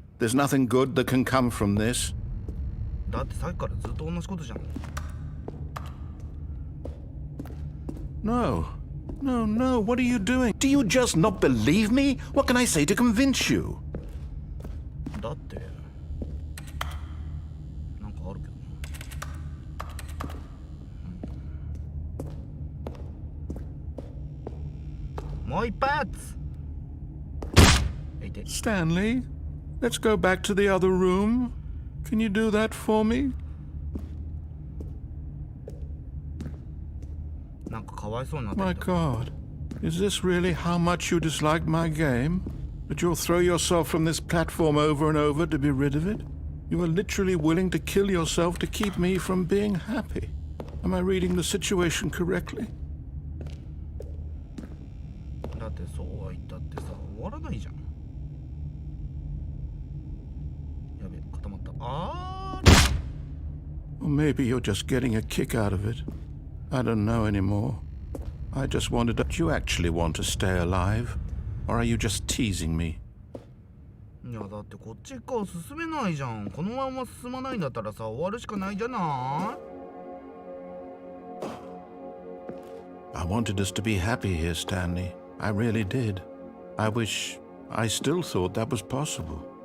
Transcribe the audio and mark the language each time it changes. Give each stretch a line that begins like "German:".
English: There's nothing good that can come from this.
Japanese: だってさっきからずっと同じことじゃん。
English: No. No, no, what are you doing? Do you just not believe me? What can I say to convince you?
Japanese: だってなんかあるけどな。もう一発。
English: Stanley, let's go back to the other room. Can you do that for me?
Japanese: なんかかわいそうになってきた。
English: My God, is this really how much you dislike my game? That you'll throw yourself from this platform over and over to be rid of it? You are literally willing to kill yourself to keep me from being happy. Am I reading the situation correctly?
Japanese: だってそうは言ったってさ、終わらないじゃん。やべ、固まった。あー。
English: Or maybe you're just getting a kick out of it. I don't know anymore. I just wondered, do you actually want to stay alive? Or are you just teasing me?
Japanese: いやだってこっち側進めないじゃん。このまま進まないんだったらさ、終わるしかないじゃない。
English: I wanted us to be happy here, Stanley. I really did. I wish I still thought that was possible.